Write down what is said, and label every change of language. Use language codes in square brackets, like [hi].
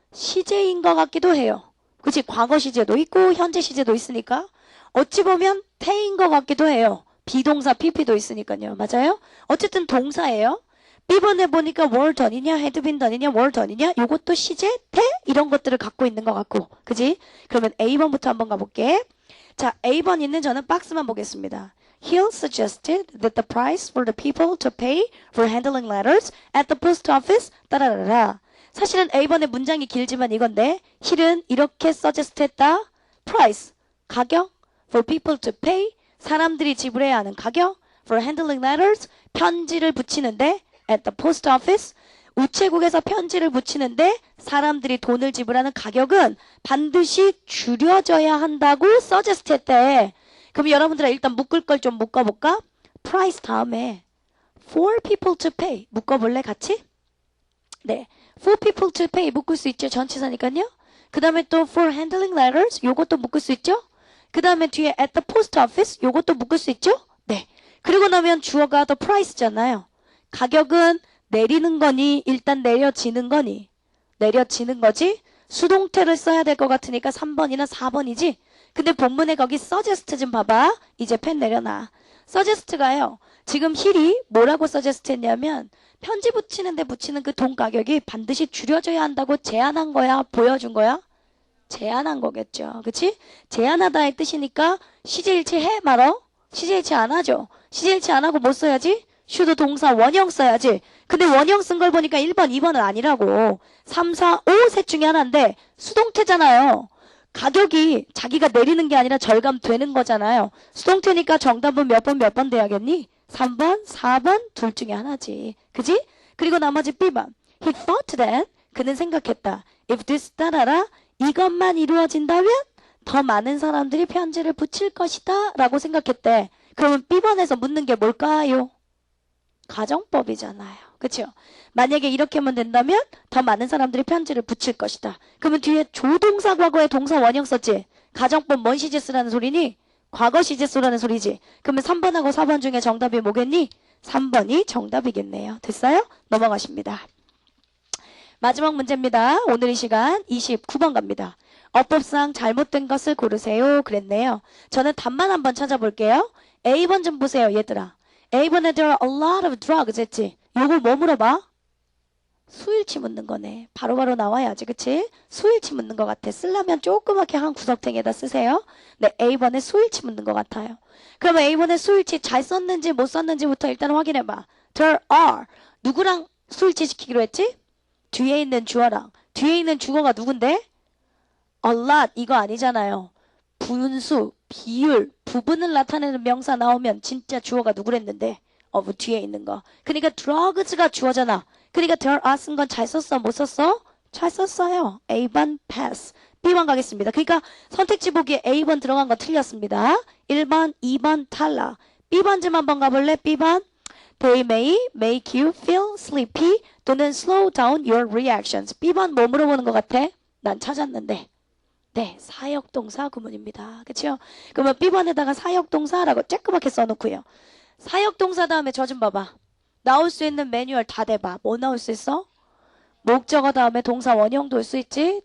[ko] 시제인 것 같기도 해요. 그치? 과거 시제도 있고 현재 시제도 있으니까 어찌 보면 태인 것 같기도 해요. 비동사 PP도 있으니까요. 맞아요? 어쨌든 동사예요. B번에 보니까 were done이냐, had been done이냐, were done이냐, 요것도 시제, 태 이런 것들을 갖고 있는 것 같고, 그지? 그러면 A번부터 한번 가볼게. 자, A번 있는 저는 박스만 보겠습니다. [en] Hill suggested that the price for the people to pay for handling letters at the post office 따라라라. [ko] 사실은 A번의 문장이 길지만 이건데 Hill은 이렇게 suggest 했다. price, 가격, [en] for people to pay, [ko] 사람들이 지불해야 하는 가격, [en] for handling letters, [ko] 편지를 붙이는데 [en] at the post office, [ko] 우체국에서 편지를 붙이는데 사람들이 돈을 지불하는 가격은 반드시 줄여져야 한다고 suggest 했대. 그럼 여러분들아 일단 묶을 걸 좀 묶어볼까? price 다음에 [en] for people to pay [ko] 묶어볼래 같이? 네, [en] for people to pay [ko] 묶을 수 있죠. 전치사니까요. 그 다음에 또 [en] for handling letters [ko] 요것도 묶을 수 있죠. 그 다음에 뒤에 [en] at the post office [ko] 요것도 묶을 수 있죠. 네, 그리고 나면 주어가 the price잖아요. 가격은 내리는 거니 일단 내려지는 거니? 내려지는 거지. 수동태를 써야 될 것 같으니까 3번이나 4번이지. 근데 본문에 거기 suggest 좀 봐봐. 이제 펜 내려놔. suggest가요. 지금 힐이 뭐라고 suggest 했냐면 편지 붙이는데 붙이는 그 돈 가격이 반드시 줄여져야 한다고 제안한 거야? 보여준 거야? 제안한 거겠죠. 그치? 제안하다의 뜻이니까 시제일치 해 말어? 시제일치 안 하죠. 시제일치 안 하고 뭐 써야지? should 동사 원형 써야지. 근데 원형 쓴 걸 보니까 1번, 2번은 아니라고. 3, 4, 5 셋 중에 하나인데 수동태잖아요. 가격이 자기가 내리는 게 아니라 절감되는 거잖아요. 수동태니까 정답은 몇 번 돼야겠니? 3번, 4번 둘 중에 하나지. 그지? 그리고 나머지 B번. [en] He thought that [ko] 그는 생각했다. [en] If this [ko] 따라라 이것만 이루어진다면 더 많은 사람들이 편지를 붙일 것이다 라고 생각했대. 그러면 B번에서 묻는 게 뭘까요? 가정법이잖아요. 그쵸? 만약에 이렇게 하면 된다면 더 많은 사람들이 편지를 붙일 것이다. 그러면 뒤에 조동사 과거에 동사 원형 썼지? 가정법 뭔 시제 쓰라는 소리니? 과거 시제 쓰라는 소리지. 그러면 3번하고 4번 중에 정답이 뭐겠니? 3번이 정답이겠네요. 됐어요? 넘어가십니다. 마지막 문제입니다. 오늘 이 시간 29번 갑니다. 어법상 잘못된 것을 고르세요. 그랬네요. 저는 답만 한번 찾아볼게요. A번 좀 보세요, 얘들아. A번에 [en] there are a lot of drugs [ko] 했지? 요걸 뭐 물어봐? 수일치 묻는 거네. 바로바로 나와야지, 그치? 수일치 묻는 것 같아. 쓰려면 조그맣게 한 구석탱이에다 쓰세요. 네, A번에 수일치 묻는 것 같아요. 그러면 A번에 수일치 잘 썼는지 못 썼는지부터 일단 확인해봐. [en] There are. [ko] 누구랑 수일치 시키기로 했지? 뒤에 있는 주어랑. 뒤에 있는 주어가 누군데? [en] A lot. [ko] 이거 아니잖아요. 분수, 비율, 부분을 나타내는 명사 나오면 진짜 주어가 누구랬는데? 뒤에 있는 거. 그러니까 drugs가 주어잖아. 그러니까 there are 쓴 건 잘 썼어? 못 썼어? 잘 썼어요. A번 pass. B번 가겠습니다. 그러니까 선택지 보기에 A번 들어간 거 틀렸습니다. 1번, 2번 탈락. B번 좀 한번 가볼래? B번. [en] They may make you feel sleepy 또는 slow down your reactions. [ko] B번 뭐 물어보는 것 같아? 난 찾았는데. 네, 사역동사 구문입니다. 그쵸? 그러면 B번에다가 사역동사라고 쬐끄맣게 써놓고요. 사역동사 다음에 저 좀 봐봐. 나올 수 있는 매뉴얼 다 대봐. 뭐 나올 수 있어? 목적어 다음에 동사 원형도 올 수 있지.